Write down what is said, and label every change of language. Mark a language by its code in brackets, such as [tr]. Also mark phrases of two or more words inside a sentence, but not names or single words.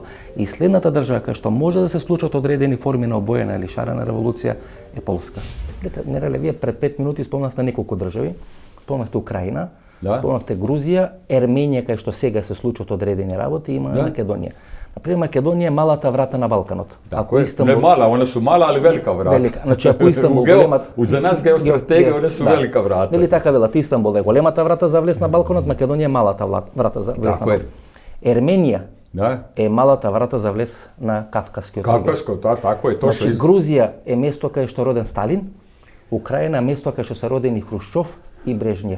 [mk] И следната држава кај што може да се случат одредени форми на обоена или шарена револуција е Полска. Нерале, вие пред 5 минути спомнавте неколку држави, спомнавте Украина, спомнавте Грузија, Ерменија кај што сега се случат одредени работи, има Македонија. Например, Македонија е малата врата на Балканот. Ако Истанбул... Не мала, [hr] one su mala, ali velika vrata. [mk] Велика. Значи, ако Истанбул За нас геостратегија, [hr] one su velika vrata. [mk] Нели така велат, Истанбул е големата врата за влез на Балканот, Македонија е малата врата за влез на Балканот. Ерменија е малата врата за влез на Кавказскиот регион. Кавказско, тако е, точно. Значи, Грузија е место кај што роден Сталин, Украина е место кај што се родени Хрушчов и Брежнев.